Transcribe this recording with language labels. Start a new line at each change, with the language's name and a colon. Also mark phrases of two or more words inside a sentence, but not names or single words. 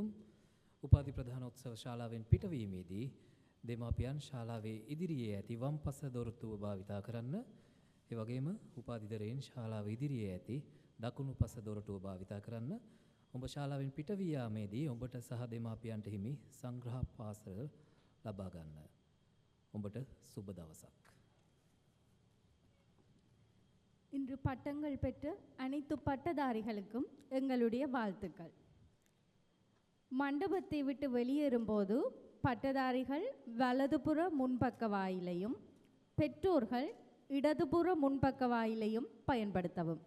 Sinhala: උපාධි ප්‍රධානෝත්සව ශාලාවෙන් පිටවීමේදී දෙමාපියන් ශාලාවේ ඉදිරියේ ඇති වම්පස දොරටුව භාවිතා කරන්න. ඒ වගේම උපාධිධරයන් ශාලාව ඉදිරියේ ඇති දකුණු පස දොරටුව භාවිතා කරන්න. ඔබ ශාලාවෙන් පිටවී යාමේදී ඔබට සහ දෙමාපියන්ට හිමි සංග්‍රහ පාසල් ලබා ගන්න. ඔබට සුබ දවසක්.
Tamil: இன்று பட்டங்கள் பெற்ற அனைத்து பட்டதாரிகளுக்கும் எங்களுடைய வாழ்த்துக்கள். மண்டபத்தை விட்டு வெளியேறும்போது பட்டதாரிகள் வலதுபுற முன்பக்க வாயிலையும் பெற்றோர்கள் இடதுபுற முன்பக்க வாயிலையும் பயன்படுத்தவும்.